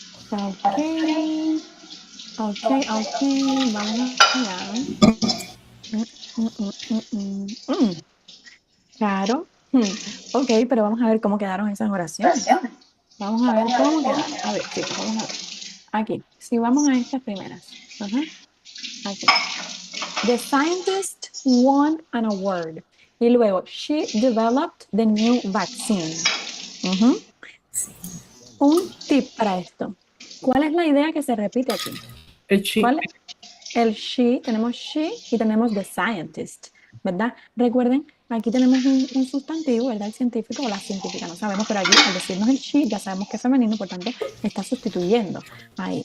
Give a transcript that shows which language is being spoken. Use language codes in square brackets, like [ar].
[es] Ok, ok, ok, vamos allá. Mm, mm, mm, mm, mm. Claro. Ok, pero vamos a ver cómo quedaron esas oraciones. Vamos a ver cómo quedaron. A ver, chicos, vamos a ver. Aquí, si vamos a estas primeras. Ajá, aquí. [en] The scientist won an award. [es] Y luego, [en] she developed the new vaccine. [es] Ujú. Un tip para esto. ¿Cuál es la idea que se repite aquí? El she. ¿Cuál? El she, tenemos she y tenemos the scientist, ¿verdad? Recuerden, aquí tenemos un sustantivo, ¿verdad? El científico o la científica, no sabemos, pero aquí al decirnos el she ya sabemos que es femenino, por tanto, está sustituyendo ahí.